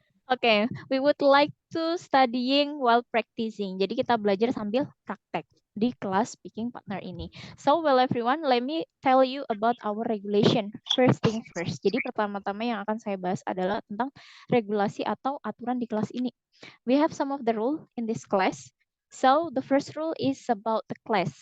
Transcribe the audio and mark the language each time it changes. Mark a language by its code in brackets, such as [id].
[en] Okay, we would like to studying while practicing. [id] Jadi kita belajar sambil praktek di kelas speaking partner ini. [en] So, well everyone, let me tell you about our regulation. First thing first. [id] Jadi pertama-tama yang akan saya bahas adalah tentang regulasi atau aturan di kelas ini. [en] We have some of the rule in this class. So, the first rule is about the class.